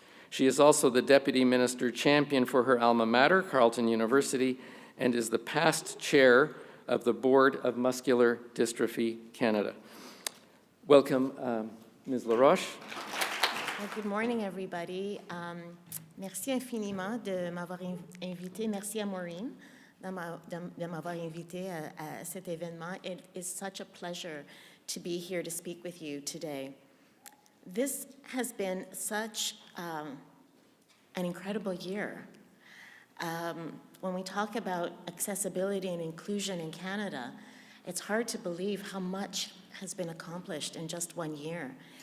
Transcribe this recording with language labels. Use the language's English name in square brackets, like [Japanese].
[English] She is also the Deputy Minister Champion for her alma mater, Carleton University, and is the past chair of the Board of Muscular Dystrophy Canada. Welcome, Ms. Laroche. Good morning, everybody. [French] Merci infiniment de m'avoir invité. Merci à Maureen de m'avoir invité à cet événement. [English] It is such a pleasure to be here to speak with you today. This has been such an incredible year. When we talk about accessibility and inclusion in Canada, it's hard to believe how much has been accomplished in just 1 year.